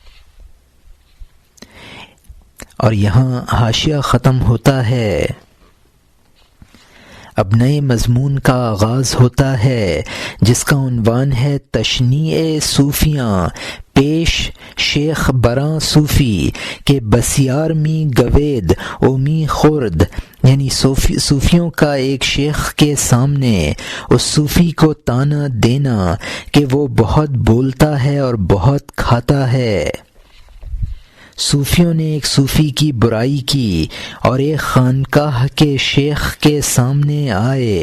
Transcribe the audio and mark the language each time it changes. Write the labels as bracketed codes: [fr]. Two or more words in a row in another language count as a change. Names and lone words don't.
[ur] اور یہاں حاشیہ ختم ہوتا ہے۔ اب نئے مضمون کا آغاز ہوتا ہے جس کا عنوان ہے [fa] تشنیع صوفیاں پیش شیخ براں صوفی کہ بسیار می گوید او می خورد، [ur] یعنی صوفیوں کا ایک شیخ کے سامنے اس صوفی کو طعنہ دینا کہ وہ بہت بولتا ہے اور بہت کھاتا ہے۔ صوفیوں نے ایک صوفی کی برائی کی اور ایک خانقاہ کے شیخ کے سامنے آئے۔